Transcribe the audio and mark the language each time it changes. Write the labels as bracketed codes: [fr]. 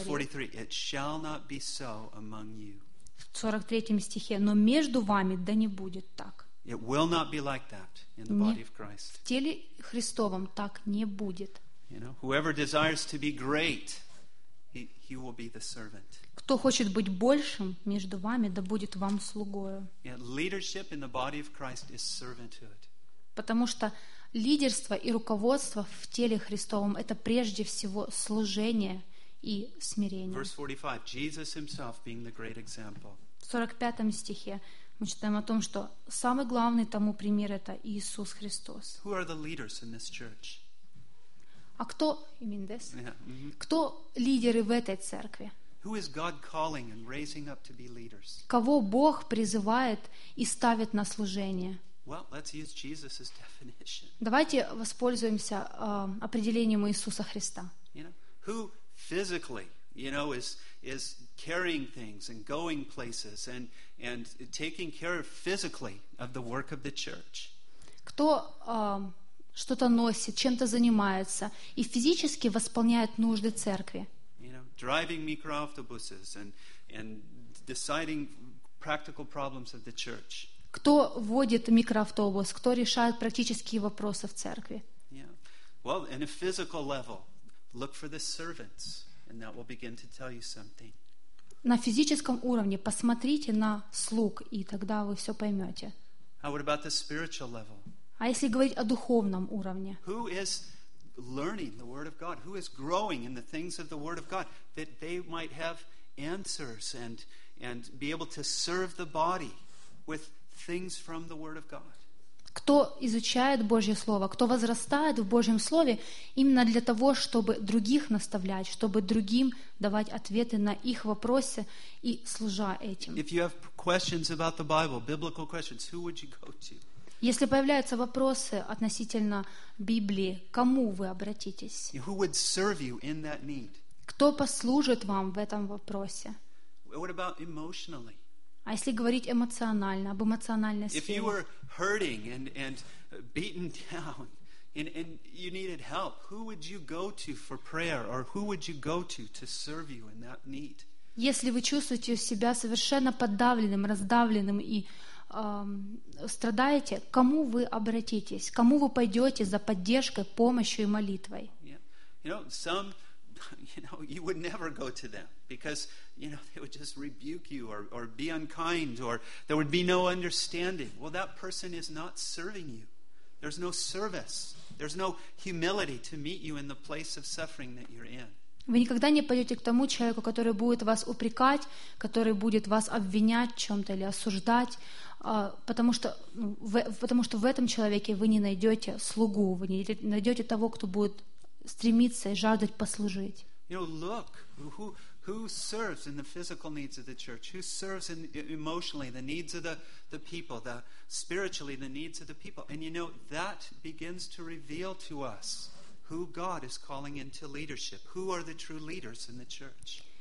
[en] verse 43, it shall not be so among you. [ru] В 43 стихе, но между вами да не будет так. [en] It will not be like that in the body of Christ. [ru] В теле Христовом так не будет. [en] You know, whoever desires to be great, he will be the servant. [ru] Кто хочет быть большим между вами, да будет вам слугою. [en] Yet leadership in the body of Christ is servanthood. [ru] Потому что лидерство и руководство в теле Христовом это прежде всего служение и смирение. [en] Verse 45, Jesus himself being the great example. [ru] В 45 стихе мы читаем о том, что самый главный тому пример это Иисус Христос. [en] Who are the leaders in this church? [ru] А кто, [en] you mean this? Yeah, mm-hmm. [ru] Кто лидеры в этой церкви? [en] Who is God calling and raising up to be leaders? [ru] Кого Бог призывает и ставит на служение? [en] Well, let's use Jesus's definition. [ru] Давайте воспользуемся определением Иисуса Христа. [en] You know, who physically, you know, is carrying things and going places and taking care physically of the work of the church? [ru] Кто что-то носит, чем-то занимается и физически восполняет нужды церкви? [en] You know, driving microautobuses and deciding practical problems of the church. [ru] Кто водит микроавтобус, кто решает практические вопросы в церкви? [en] Yeah. Well, in a physical level, look for the servants, and that will begin to tell you something. [ru] На физическом уровне посмотрите на слуг, и тогда вы все поймете. [en] How about the spiritual level? [ru] А если говорить о духовном уровне? [en] Who is learning the word of God? Who is growing in the things of the word of God that they might have answers and be able to serve the body with things from the word of God. [ru] Кто изучает Божье слово, кто возрастает в Божьем слове именно для того, чтобы других наставлять, чтобы другим давать ответы на их вопросы и служа этим. [en] If you have questions about the Bible, biblical questions, who would you go to? [ru] Если появляются вопросы относительно Библии, кому вы обратитесь? [en] Who would serve you in that need? [ru] Кто послужит вам в этом вопросе? [en] What about emotionally? [ru] А если говорить эмоционально, об эмоциональной сфере? [en] If you were hurting and beaten down and you needed help, who would you go to for prayer or who would you go to serve you in that need? [ru] Если вы чувствуете себя совершенно подавленным, раздавленным и страдаете, кому вы обратитесь? Кому вы пойдете за поддержкой, помощью и молитвой? [en] Yeah. You know, some, you know, you would never go to them because, you know, they would just rebuke you or be unkind or there would be no understanding. Well, that person is not serving you. There's no service. There's no humility to meet you in the place of suffering that you're in. [ru] Вы никогда не пойдете к тому человеку, который будет вас упрекать, который будет вас обвинять в чем-то или осуждать, потому что в этом человеке вы не найдете слугу, вы не найдете того, кто будет стремиться и жаждать послужить. [en] You know, look, who serves in the physical needs of the church? Who serves in emotionally the needs of the people, the spiritually the needs of the people? And you know, that begins to reveal to us who God is calling into leadership. Who are the true leaders in the church?